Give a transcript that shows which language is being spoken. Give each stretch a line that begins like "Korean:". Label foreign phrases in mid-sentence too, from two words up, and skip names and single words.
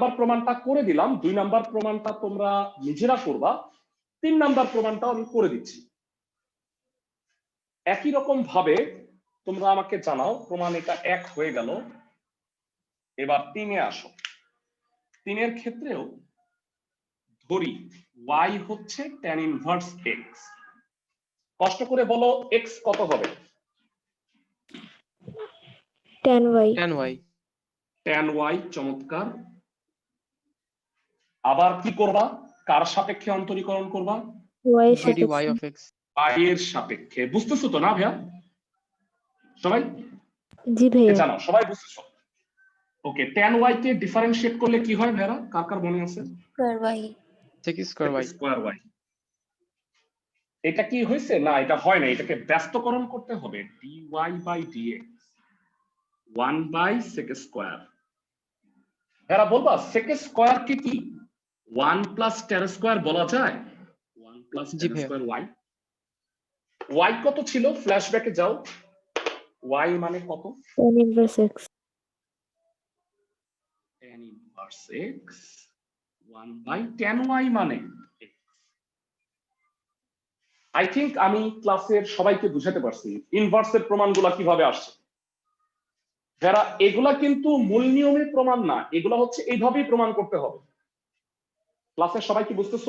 Bangla: নাম্বার প্রমাণটা করে দিলাম 2 নাম্বার প্রমাণটা তোমরা নিজেরা করবা 3 নাম্বার প্রমাণটাও আমি করে দিচ্ছি একই রকম ভাবে তোমরা আমাকে জানাও প্রমাণ এটা 1 হয়ে গেল এবার 3 এ আসো 3 এর ক্ষেত্রেও ধরি y হচ্ছে tan ইনভার্স x কষ্ট করে বলো x কত হবে tan y tan y, tan y চমৎকার আবার কি করবা কার সাপেক্ষে অন্তরীকরণ করবা y এর dy সাপেক্ষে
English: of x,
Bangla: y এর সাপেক্ষে বুঝতেছো তো না ভাইয়া সবাই জি ভাইয়া জানাও সবাই বুঝতেছো ওকে tan y কে ডিফারেন্সিয়েট করলে কি হয় ভাইয়া কার কার মনে আছে
English: sec square y,
Bangla: স্কয়ার y এটা কি হয়েছে না এটা হয় না এটাকে ব্যস্তকরণ করতে হবে dy বাই dx 1 বাই sec স্কয়ার এরা বলবা sec স্কয়ার কে কি 1 প্লাস tan স্কয়ার বলা যায় 1 প্লাস জি tan ভাইয়া। স্কয়ার y কত ছিল ফ্ল্যাশব্যাকে যাও y মানে কত
English: tan inverse x tan inverse x
Bangla: 1/tan y মানে x।
English: I think
Bangla: আমি ক্লাসের সবাইকে বুঝাতে পারছি ইনভার্সের প্রমাণগুলো কিভাবে আসছে। যারা এগুলা কিন্তু মূল নিয়মের প্রমাণ না, এগুলা হচ্ছে এইভাবেই প্রমাণ করতে হবে। ক্লাসের সবাই কি বুঝতেছো?